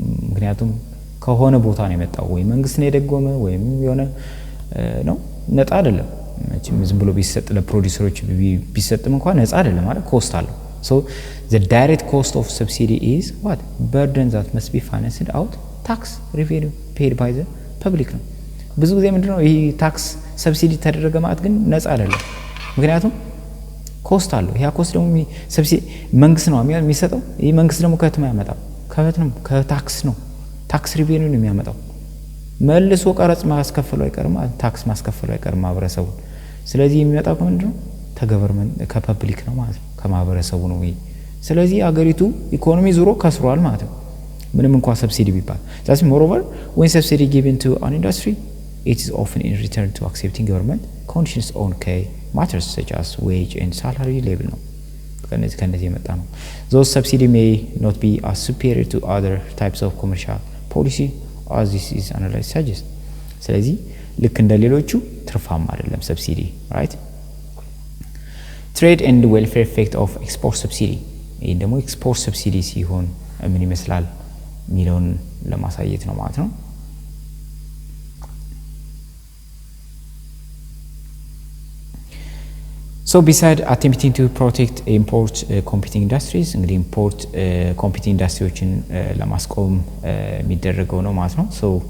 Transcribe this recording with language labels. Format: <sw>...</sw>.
<am>ምክንያቱም ከሆነ ቦታ ነው የመጣው ወይ መንግስት ነው የደጎመ ወይም የሆነ ነው ነፃ አይደለም መቼም ዝም ብሎ ቢሰጥ ለፕሮዲዩሰሮች ቢሰጥም እንኳን ነፃ አይደለም ማለት ኮስት አለው።</am> <en>so the direct cost of subsidy is what burden that must be financed out tax revenue paid by the public</en> <am>ነው። ብዙ ጊዜ ምንድነው ይሄ ታክስ ሰብሲዲ ተደረገ ማለት ግን ነፃ አይደለም ምክንያቱም ኮስት አለው። ያ ኮስት ደግሞ ሰብሲዲ መንግስት ነው የሚሰጠው። ይሄ መንግስት ደግሞ ከየት ነው ያመጣው? ከታክስ ነው። ታክስ ሪቬኒው ነው የሚያመጣው። መልሶ ቀረጽ ማስከፈሉ አይቀርም ታክስ ማስከፈሉ አይቀርም ማህበረሰቡ። ስለዚህ የሚመጣው ምንድነው ከገቨርመንት ከፐብሊክ ነው ማለት ነው ከማህበረሰቡ ነው ይሄ። ስለዚህ አገሪቱ ኢኮኖሚ ዙሮ ከስሯል ማለት ነው ምንም እንኳን ሰብሲዲ ቢባል።</am> <en>that's moreover when subsidy given to an industry it is often in return to accepting government conditions on key matters such as wage and salary level</en> <am>ነው ከነዚህ የመጣ ነው።</am> <en>those subsidy may not be as superior to other types of commercial policy as this is analyzed suggest.</en> <am>ስለዚህ ልክ እንደ ሌሎቹ ትርፋማ አይደለም ሰብሲዲ right?</am> <en>trade and welfare effect of export subsidy ይሄ ደግሞ export subsidy</en> <am>ሲሆን ምን ይመስላል ሚሊዮን ለማሳየት ነው ማለት ነው።</am> <en>So beside attempting to protect import competing industries እንግዲህ import competing industries</en> <am>ለማስቆም የሚደረገው ነው ማለት ነው።</am> <en>so</en>